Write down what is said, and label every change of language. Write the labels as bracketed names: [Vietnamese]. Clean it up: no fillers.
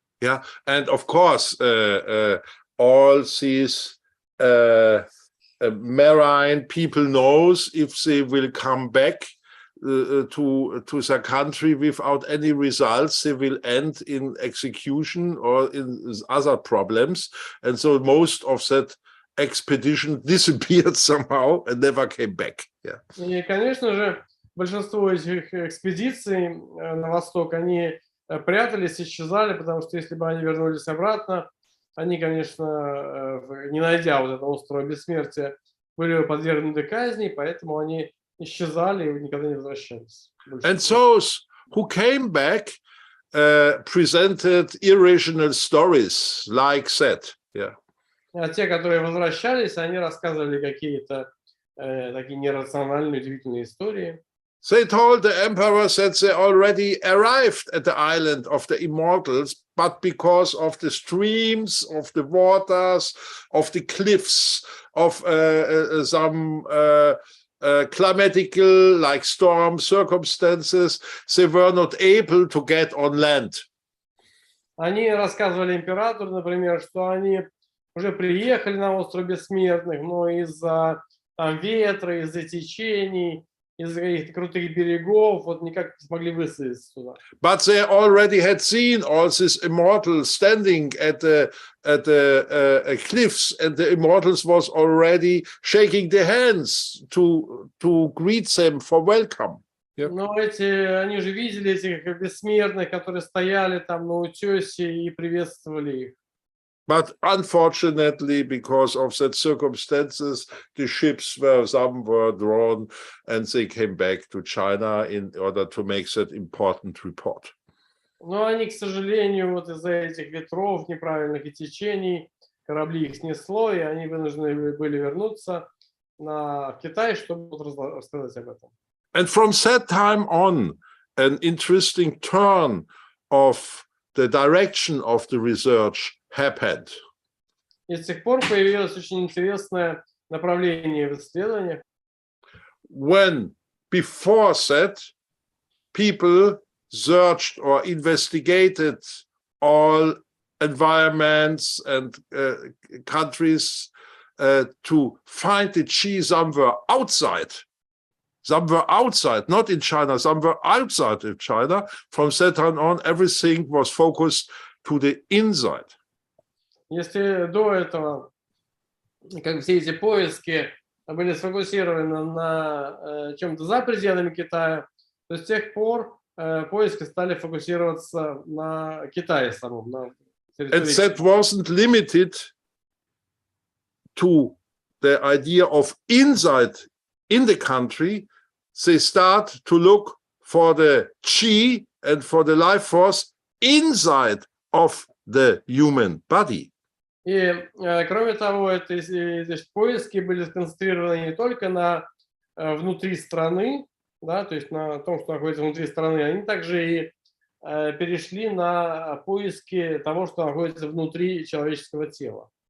[English] Yeah, and of course, all these marine people knows if they will come back to the country without any results, they will end in execution or in other problems, and so most of that expedition disappeared somehow and never came back. Yeah. [Russian] И, конечно же, большинство этих экспедиций на восток, они прятались, исчезали, потому что если бы они вернулись обратно, они, конечно, не найдя вот этого острова бессмертия, были бы подвергнуты казни, поэтому они исчезали и никогда не возвращались. [English] And those who came back presented irrational stories like that. Yeah. [Russian] А те, которые возвращались, они рассказывали какие-то такие нерациональные, удивительные истории. [English] They told the emperor that they already arrived at the island of the immortals, but because of the streams, of the waters, of the cliffs, of some climatical, like storm circumstances, they were not able to get on land. [Russian] Они рассказывали императору, например, что они уже приехали на остров Бессмертных, но из-за там ветра, из-за течений, из-за каких-то крутых берегов, вот никак не смогли высадиться туда. [English] But they already had seen all these immortals standing at the cliffs, and the immortals was already shaking their hands to greet them for welcome. Yeah. [Russian] Но они же видели этих бессмертных, которые стояли там на утесе и приветствовали их. [English] But unfortunately, because of that circumstances, the ships some were drawn, and they came back to China in order to make that important report. [Russian] Но они, к сожалению, вот из-за этих ветров, неправильных и течений, корабли их снесло, и они вынуждены были вернуться в Китай, чтобы рассказать об этом. [English] And from that time on, an interesting turn of the direction of the research happened. [Russian] И с тех пор появилось очень интересное направление в исследованиях. [English] When before that, people searched or investigated all environments and countries to find the Qi somewhere outside, not in China, somewhere outside of China. From that time on, everything was focused to the inside. [Russian] Если до этого, как все эти поиски были сфокусированы на чем-то за пределами Китая, то с тех пор поиски стали фокусироваться на Китае самом. На [English] And that wasn't limited to the idea of inside in the country. They start to look for the Qi and for the life force inside of the human body. [Russian] И, кроме того, поиски были сконцентрированы не только на внутри страны, да, то есть на том, что находится внутри страны, они также и перешли на поиски того, что находится внутри человеческого тела.